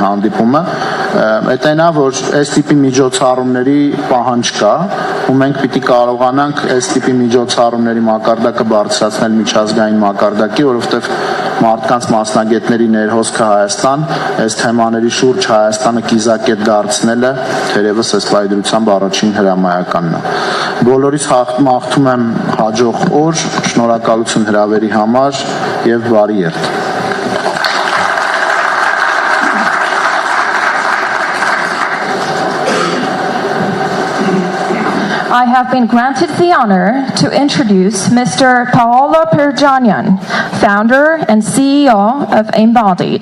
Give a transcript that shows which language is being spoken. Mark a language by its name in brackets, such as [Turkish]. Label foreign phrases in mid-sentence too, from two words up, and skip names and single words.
[Armenian] հանդիպումը, այդ այն է, որ այս տիպի միջոցառումների պահանջ կա, ու մենք պիտի կարողանանք այս տիպի միջոցառումների մակարդակը բարձրացնել միջազգային մակարդակի, որովհետև մարդկանց մասնագետների ներհոսքը Հայաստան, այս թեմաների շուրջ Հայաստանը կիզակետ դարձնելը թերևս այս պայդրությամբ առաջին հրամայականն է։ Բոլորիս մաղթում եմ հաջող օր, շնորհակալություն հրավերի համար եւ բարի երթ։ [English] I have been granted the honor to introduce Mr. Paolo Perjanyan, founder and CEO of Embodied.